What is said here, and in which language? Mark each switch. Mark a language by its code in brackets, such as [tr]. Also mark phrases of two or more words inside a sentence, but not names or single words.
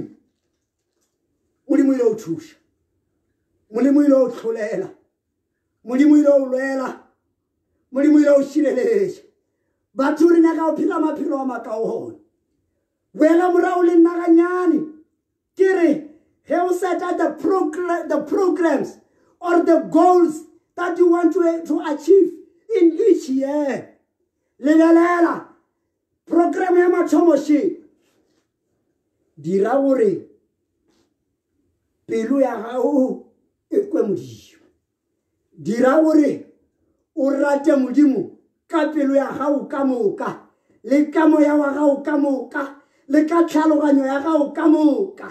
[nso] Modimo ile o thuša. Modimo ile o hlolela. Modimo ile o lwela. Modimo ile o šireletša. Batho re nyaka go phela maphelo a makaone. Wela morago le nna ganyane. Ke re he o [en] set out the programs or the goals that you want to achieve in each year. [nso] Lebelela program ya mathomo she dira gore pelo ya gago e kwe modimo. Dira gore o rate modimo ka pelo ya gago ka moka le ka moya wa gago ka moka le ka tlhaloganyo ya gago ka moka.